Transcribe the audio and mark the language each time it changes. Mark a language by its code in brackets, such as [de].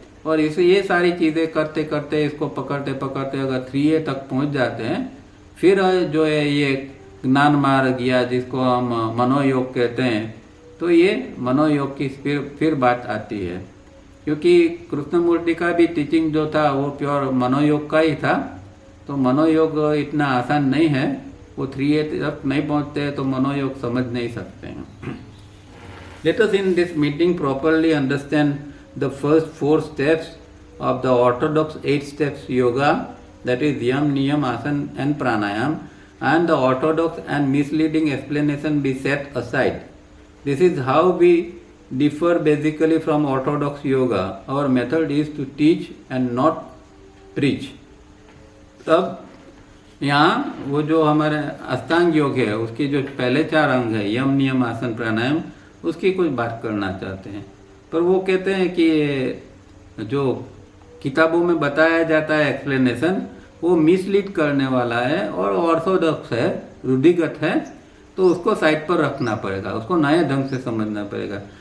[hi] और इसे ये सारी चीज़ें करते करते, इसको पकड़ते पकड़ते अगर 3A तक पहुंच जाते हैं, फिर जो है ये ज्ञान मार्ग या जिसको हम मनोयोग कहते हैं, तो ये मनोयोग की फिर बात आती है। क्योंकि कृष्णमूर्ति का भी टीचिंग जो था वो प्योर मनोयोग का ही था। तो मनोयोग इतना आसान नहीं है, वो 3A तक नहीं पहुंचते तो मनोयोग समझ नहीं सकते हैं। [en] Let us in this meeting properly understand the first 4 steps of the orthodox 8 steps yoga, that is yam, niyam, asana and pranayam, and the orthodox and misleading explanation be set aside. This is how we differ basically from orthodox yoga. Our method is to teach and not preach. [hi] तब यहाँ वो जो हमारे अष्टांग योग है उसकी जो पहले 4 अंग है, यम, नियम, आसन, प्राणायाम, उसकी कुछ बात करना चाहते हैं। पर वो कहते हैं कि जो किताबों में बताया जाता है एक्सप्लेनेशन वो मिसलीड करने वाला है और ऑर्थोडॉक्स है, रूढ़िगत है, तो उसको साइड पर रखना पड़ेगा, उसको नए ढंग से समझना पड़ेगा।